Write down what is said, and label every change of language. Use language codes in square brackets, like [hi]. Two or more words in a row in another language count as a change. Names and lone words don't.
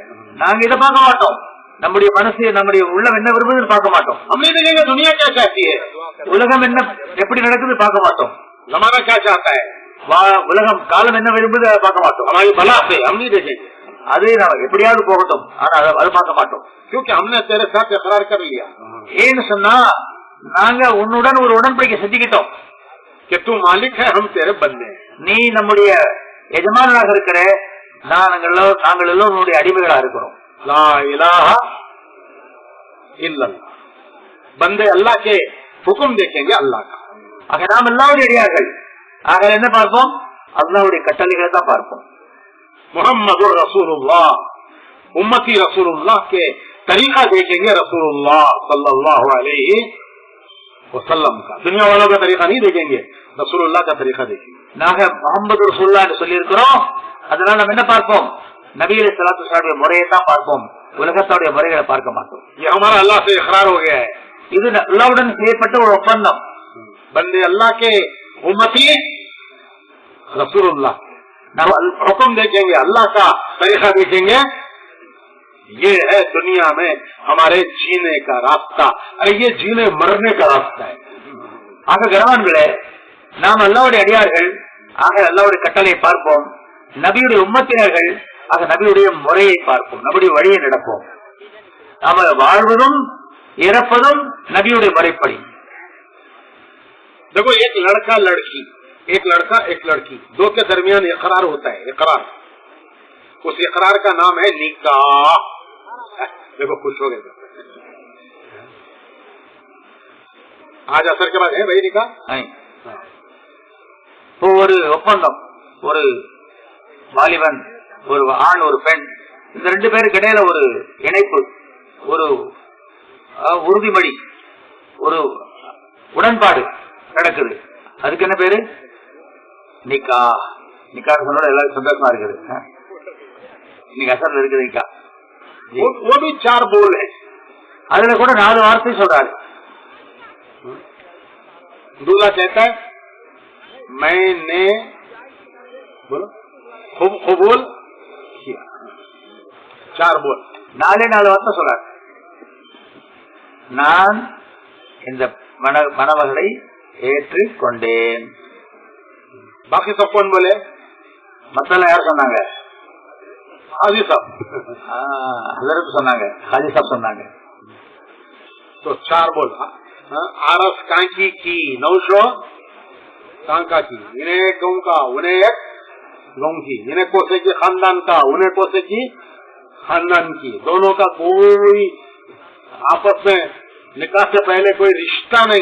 [ta] நாங்க இதை பார்க்க மாட்டோம். நம்முடைய மனசு, நம்முடைய உள்ளம் என்ன விரும்புதுன்னு பார்க்க மாட்டோம். [hi] हम नहीं देखेंगे दुनिया क्या चाहती है, [ta] உலகம் என்ன எப்படி நடக்குது பார்க்க மாட்டோம். [hi] जमाना क्या चाहता है, [ta] உலகம் காலம் என்ன விரும்புது அதை பார்க்க மாட்டோம். [hi] हमारी भला से हम नहीं देखेंगे, [ta] அது நம்ம எப்படியாவது போகட்டும், ஆனா அதை பார்க்க மாட்டோம். [hi] क्योंकि हमने तेरे साथ इकरार कर लिया [ta] ஏன்னு சொன்னா நாங்க உன்னுடன் ஒரு உடன்படிக்கை செஞ்சுக்கிட்டோம். [hi] कि तू मालिक है, हम तेरे बंदे हैं। [ta] நீ நம்முடைய எஜமானராக இருக்கிற, நாங்கள் எல்லோரும் உன்னுடைய அடிமைகளா இருக்கிறோம். [ar] لا إله إلا الله, [hi] बंदे अल्लाह के हुक्म देखेंगे अल्लाह का। [ta] ஆக நாம் எல்லாருடைய அடியார்கள். ஆக என்ன பார்ப்போம்? அல்லாஹ்வுடைய கட்டளைகளை தான் பார்ப்போம். [ar] محمد رسول الله, [hi] उम्मती रसूलुल्लाह के तरीका देखेंगे, रसूलुल्लाह [ar] صلى الله عليه وسلم [hi] का। दुनिया वालों का तरीका नहीं देखेंगे, रसूलुल्लाह का तरीका देखेंगे। [ta] நாங்க [ar] محمد رسول الله [ta] என்று சொல்லி இருக்கிறோம். அதனால நம்ம என்ன பார்ப்போம்? நபி [ar] صلى الله عليه وسلم [ta] முறையை தான் பார்ப்போம், உலகத்தோடைய முறைகளை பார்க்க மாட்டோம். [hi] ये हमारा अल्लाह से इकरार हो गया है, [ta] இது அல்லாஹ்வுடன் செய்யப்பட்ட ஒரு ஒப்பந்தம். [hi] बंदे अल्लाह के, उम्मती रसूलुल्लाह, [ta] நாம் [hi] हुक्म देखेंगे, अल्लाह का तरीका देखेंगे। ये है दुनिया में हमारे जीने का रास्ता। अरे ये जीने मरने का रास्ता है। [ta] ஆக கனவான்களே, நாம் அல்லாஹ்வுடைய அடியார்கள். ஆக அல்லாஹ்வுடைய கட்டளையை பார்ப்போம். நபியுடைய உம்மத்தினர்கள். ஆக நபியுடைய முறையை பார்ப்போம், நபியுடைய வழியை நடப்போம். நாம வாழ்வதும் இறப்பதும் நபியுடைய முறைப்படி. [hi] देखो, एक लड़का लड़की, एक लड़का एक लड़की, दो के दरमियान इकरार होता है, इकरार। उस इकरार का नाम है निकाह। देखो खुश हो गए, आज असर के बाद है भाई निकाह। [ta] இப்போ ஒரு ஒப்பந்தம், ஒரு வாலிபன், ஒரு ஆண், ஒரு பெண், இந்த ரெண்டு பேருக்கு இடையில ஒரு இணைப்பு, ஒரு உறுதிமொழி, ஒரு உடன்பாடு நடக்குது. அதுக்கு என்ன பேரு? நிக்கா. நிக்கா சொன்னோட எல்லாரும் சந்தோஷமா இருக்குது. இன்னைக்கு அசர்ல இருக்குது நிக்கா. [hi] वो भी चार बोल है, [ta] அதுல கூட 4 வார்த்தை சொல்றாரு. [hi] दूल्हा कहता है मैंने बोलो कबूल किया, 4 बोल, [ta] 4 வார்த்தை சொல்றாரு. நான் இந்த மணமகளை ஏற்றுக் கொண்டேன். [hi] बाकी सब कौन बोले? [ta] மத்தெல்லாம் யார் சொன்னாங்க? [hi] हाजी साहब [ta] அதற்கு சொன்னாங்க, ஹாஜி சாப் சொன்னாங்க. [hi] तो 4 बोल। आरस कांकी की, नौशो कांका की, इन्हें गाँव का, उन्हें एक गाँव की, इन्हें कोसे की खानदान का, उन्हें कोसे की खानदान की, दोनों का कोई आपस में निकाह से पहले कोई रिश्ता नहीं।